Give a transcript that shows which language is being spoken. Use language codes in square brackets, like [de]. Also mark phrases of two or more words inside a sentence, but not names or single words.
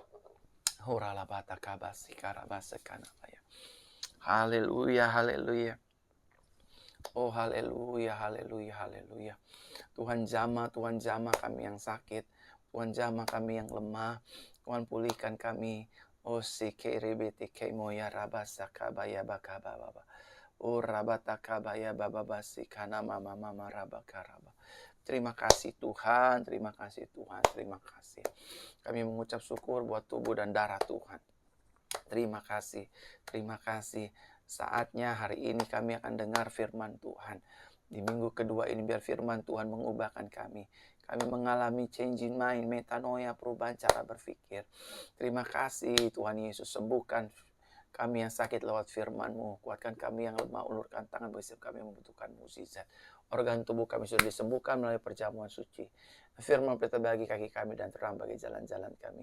[id] Haleluya, haleluya. Oh haleluya, haleluya, haleluya. Tuhan jamah kami yang sakit. Tuhan jamah kami yang lemah. Tuhan pulihkan kami. Oh sikiribiti kemoya rabasakabaya bakababa. Oh rabatakabaya bababasi kana mama rabakaraba. Terima kasih Tuhan, terima kasih Tuhan, terima kasih. Kami mengucap syukur buat tubuh dan darah Tuhan. Terima kasih, terima kasih. Saatnya hari ini kami akan dengar firman Tuhan. Di minggu kedua ini biar firman Tuhan mengubahkan kami. Kami mengalami [en] changing mind, [id] metanoia, perubahan cara berpikir. Terima kasih Tuhan Yesus, sembuhkan kami yang sakit lewat firman-Mu. Kuatkan kami yang lemah, ulurkan tangan bagi setiap kami yang membutuhkan mukjizat. Organ tubuh kami sudah disembuhkan melalui perjamuan suci. Firman berita bagi kaki kami dan terang bagi jalan-jalan kami.